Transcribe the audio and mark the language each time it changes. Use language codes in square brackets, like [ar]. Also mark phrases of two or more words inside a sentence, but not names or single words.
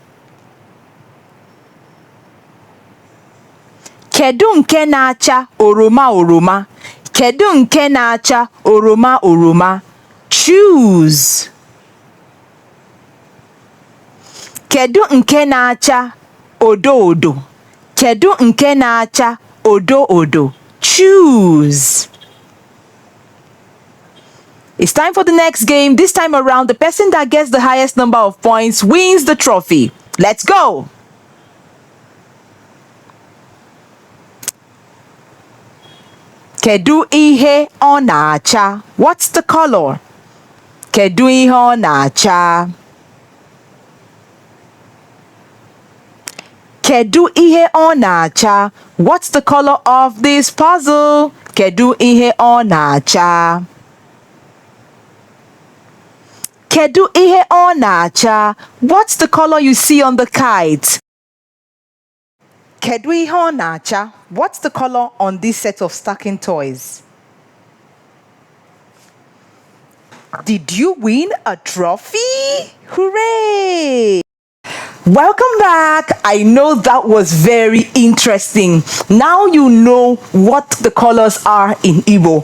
[ig] Kedu nke na-acha oroma oroma? Kedu nke na-acha oroma oroma? Choose. Kedu nke na-acha odo odo? Kedu nke na-acha odo odo? [en] Choose. It's time for the next game. This time around, the person that gets the highest number of points wins the trophy. Let's go! [ig] Kedu ihe ọ na-acha? [en] What's the color? [ig] Kedu ihe ọ na-acha? Kedu ihe ọ na-acha? [en] What's the color of this puzzle? [ig] Kedu ihe ọ na-acha? Kedu ihe ọ na-acha? [en] What's the color you see on the kite? [ig] Kedu ihe ọ na-acha? [en] What's the color on this set of stacking toys? Did you win a trophy? Hooray! Welcome back. I know that was very interesting. Now you know what the colors are in Igbo.